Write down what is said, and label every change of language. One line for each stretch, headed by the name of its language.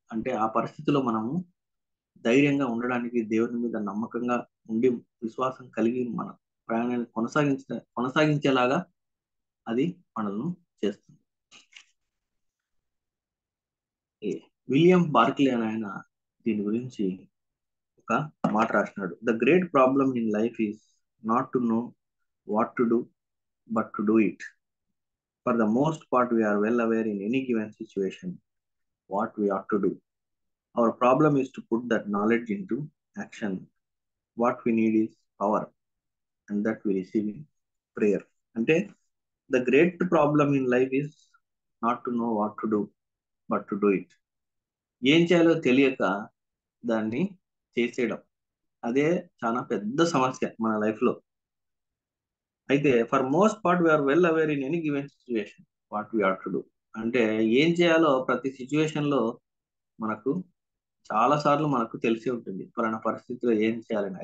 Telugu: అంటే ఆ పరిస్థితిలో మనము ధైర్యంగా ఉండడానికి, దేవుని మీద నమ్మకంగా ఉండి, విశ్వాసం కలిగి మన ప్రయాణాన్ని కొనసాగించేలాగా అది మనల్ని చేస్తుంది. విలియం బార్క్లీ అని ఆయన దీని గురించి ఒక మాట రాసినాడు.
English: The great problem in life is not to know what to do but to do it. For the most part, we are well aware in any given situation what we ought to do. Our problem is to put that knowledge into action. What we need is power, and that we receive in prayer. అంటే the great problem in life is not to know what to do, but to do it.
Telugu: ఏం చేయాలో తెలియక దాన్ని చేసేయడం, అదే చాలా పెద్ద సమస్య మన లైఫ్ లో.
English: అయితే for most part we are well aware in any given situation what we are to do.
Telugu: అంటే ఏం చేయాలో ప్రతి సిచ్యువేషన్ లో మనకు చాలా సార్లు మనకు తెలిసి ఉంటుంది పలానా పరిస్థితిలో ఏం చేయాలని.